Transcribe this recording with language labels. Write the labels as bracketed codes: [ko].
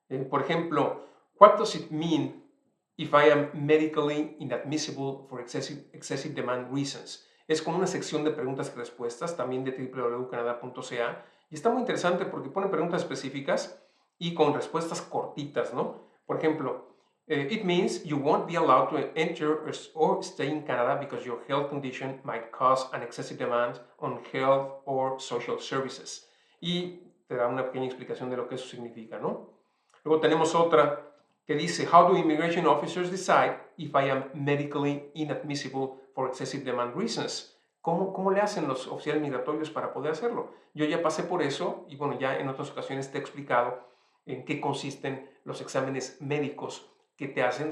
[es] Por ejemplo, [en] what does it mean if I am medically inadmissible for excessive demand reasons? [es] Es como una sección de preguntas y respuestas, también de www.canada.ca, y está muy interesante porque pone preguntas específicas y con respuestas cortitas, ¿no? Por ejemplo, [en] it means you won't be allowed to enter or stay in Canada because your health condition might cause an excessive demand on health or social services. [es] Y te da una pequeña explicación de lo que eso significa, ¿no? Luego tenemos otra que dice, [en] how do immigration officers decide if I am medically inadmissible for excessive demand reasons? [es] ¿Cómo le hacen los oficiales migratorios para poder hacerlo? Yo ya pasé por eso y bueno, ya en otras ocasiones te he explicado en qué consisten los exámenes médicos que te hacen.